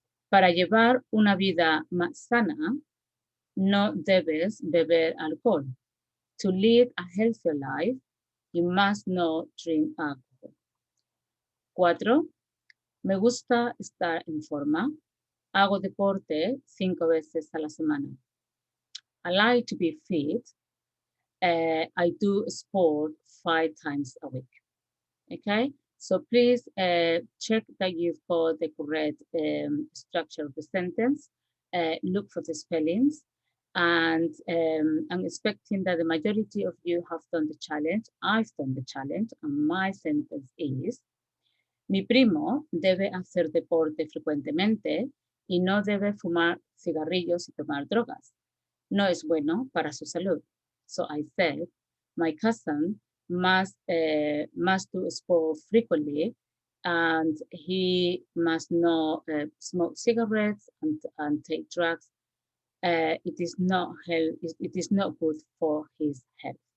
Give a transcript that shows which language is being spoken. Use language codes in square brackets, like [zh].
[es] Para llevar una vida más sana, no debes beber alcohol. [en] To lead a healthier life, you must not drink alcohol. [es] 4. Me gusta estar en forma. Hago deporte 5 veces a la semana. [en] I like to be fit. I do sport 5 times a week. Okay, so please check that you've got the correct structure of the sentence. Look for the spellings. And I'm expecting that the majority of you have done the challenge. I've done the challenge, and my sentence is: [es] Mi primo debe hacer deporte frecuentemente y no debe fumar cigarrillos y tomar drogas. No es bueno para su salud. [en] So I said, my cousin must do sport frequently, and he must not smoke cigarettes and take drugs. It is not good for his health.